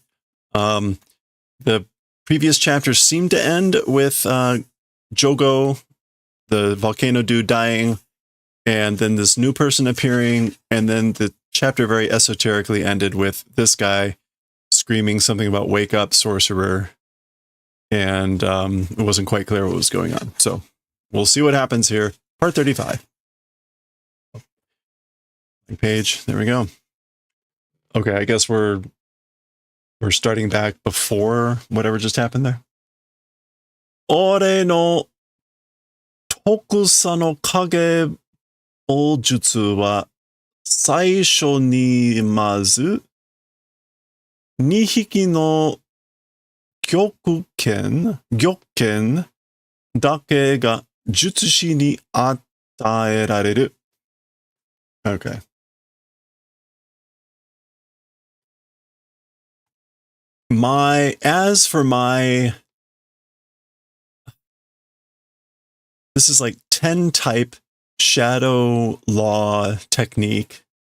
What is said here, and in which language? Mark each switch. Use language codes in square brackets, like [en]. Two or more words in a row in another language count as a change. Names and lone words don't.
[en] The previous chapters seem to end with Jogo, the volcano dude, dying, and then this new person appearing, and then the chapter very esoterically ended with this guy screaming something about "wake up, sorcerer," and it wasn't quite clear what was going on. So we'll see what happens here. Part 35. Page. There we go. Okay, I guess we're starting back before whatever just happened there. [ja] 俺の十種の影法術は最初にまず 2匹の玉剣だけが術師に与えられる。Okay. [en] As for my, this is like 10 type shadow law technique.